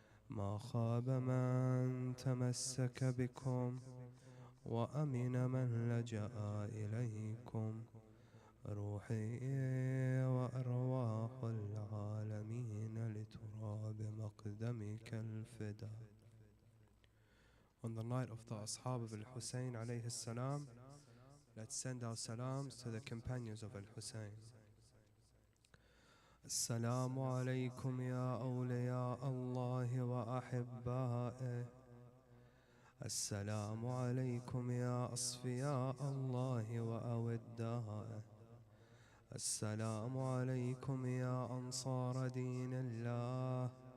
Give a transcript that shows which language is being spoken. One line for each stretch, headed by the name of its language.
Arabic: ما خاب من تمسك بكم وأمن من لجأ إليكم. روحي وأرواح العالمين لتراب مقدمك الفداء.
English: On the night of the Ashab of Al-Hussein alayhi salam, let's send our salams to the companions of Al-Hussein.
Arabic: السلام عليكم يا أولياء الله وأحبائه. السلام عليكم يا أصفياء الله وأودائه. السلام عليكم يا أنصار دين الله.